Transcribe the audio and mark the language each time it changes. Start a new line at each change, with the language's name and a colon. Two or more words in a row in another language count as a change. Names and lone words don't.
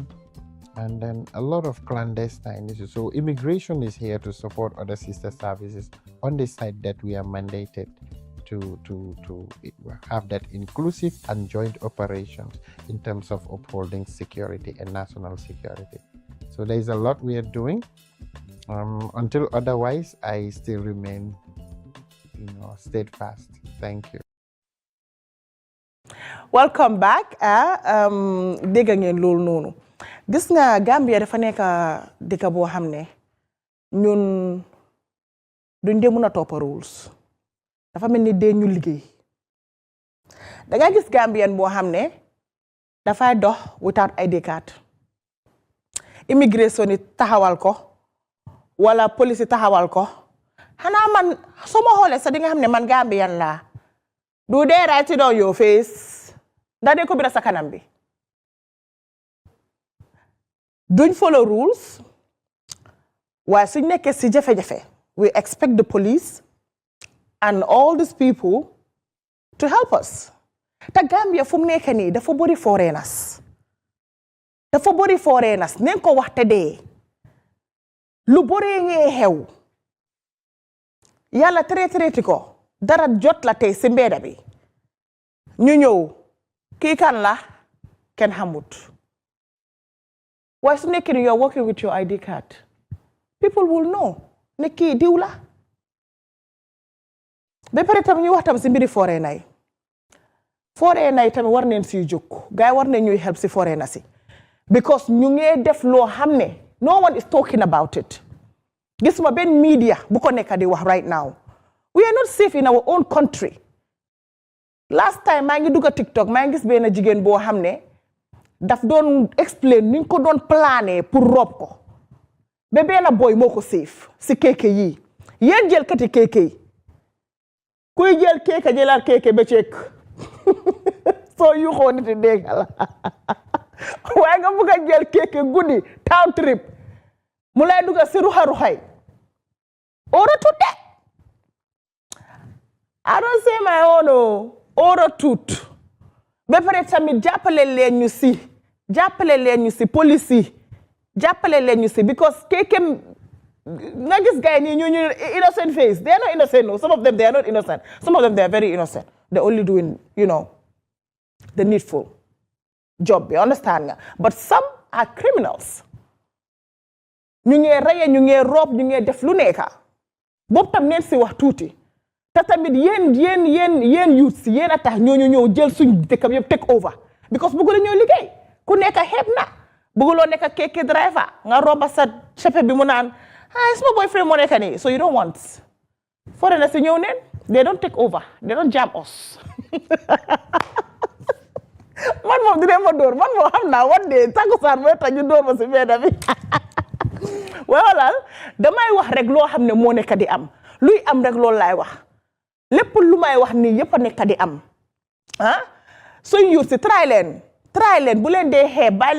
English: And then a lot of clandestine issues. So immigration is here to support other sister services on the side that we are mandated to have that inclusive and joint operations in terms of upholding security and national security. So there is a lot we are doing. Until otherwise, I still remain, steadfast. Thank you. Welcome back.
Wolof: Dégg ngeen loolu noonu. Gis nga Gambia dafa nekk dëkk boo xam ne ñun duñ dee mën a topp rules. Dafa mel ni dee ñu liggéey. Da nga gis Gambian boo xam ne dafay dox
English: without ID card.
Wolof: Immigration yi taxawal ko wala police yi taxawal ko. Xanaa man suma xoolee sa di nga xam ne man Gambian laa.
English: Do they write it on your face?
Wolof: Ndax de ko bira sa kanam bi.
English: Don't follow rules.
Wolof: Waaye suñ nekkee si jafe-jafe,
English: we expect the police and all these people to help us.
Wolof: Ta Gambia fu mu nekk nii dafa bëri foreigners. Dafa bëri foreigners nañ ko wax te dee. Lu bëri ngee xew. Yàlla traité ko. Dara jot la tey si mbedda bi. Ñu ñëw kii kan la kenn xamut. Waaye su nekkee ni
English: you're working with your ID card, people will know
Wolof: ne kii diw la. Ba pare tam ñu wax tam si mbiri foreigner yi. Foreigner yi tamit war neen si jóg. Gaay war neen ñuy help si foreigner si.
English: Because
Wolof: ñu ngee def loo xam ne
English: no one is talking about it.
Wolof: Gis ma benn media bu ko nekk di wax
English: right now. We are not safe in our own country.
Wolof: Last time maa ngi dugg TikTok maa ngi gis benn jigéen boo xam ne daf doon explain ni ñu ko doon plané pour rob ko. Ba benn boy moo ko safe si kéeke yi. Yéen jël kati kéeke yi. Kuy jël kéeke jëlaat kéeke ba ceek. Soo yu xoo niti dégg la. Waaye nga bëgg a jël kéeke guddi
English: town trip.
Wolof: Mu lay dugg si ruxa-ruxay. Oro tuute.
English: I don't say my own oro tut.
Wolof: Ba pare tamit jàppale leen ñu si. Jàppale leen ñu si police yi. Jàppale leen ñu si because kéeke nga gis guy ni ñu
English: innocent face. They are not innocent. No. Some of them they are not innocent. Some of them they are very innocent. They're only doing, the needful job. You understand? But some are criminals.
Wolof: Ñu ngi rey, ñu ngi rob, ñu ngi def lu nekk. Boobu tam neen si wax tuuti. Te tamit yéen youths yéen a tax ñooñu ñëw jël suñ dëkk bi yëpp
English: take over.
Wolof: Because bëggu la ñoo liggéey. Ku nekk xeeb na. Bëgguloo nekk kéeke driver. Nga roba sa chauffeur bi mu naan
English: it's my boyfriend
Wolof: moo nekk nii.
English: So you don't want.
Wolof: Foreigners si ñëw neen.
English: They don't take over. They don't jam us.
Wolof: Man moom dinañ ma dóor. Man moom xam naa
English: one day
Wolof: Takusani mooy tax ñu dóor ma si mbedda bi. Well, damay wax rek loo xam ne moo nekk di am. luy am rek loolu laay wax lépp lu may wax nii yëpp a nekk di am ah suñ yuut si try leen bu leen dee xeeb bàyyi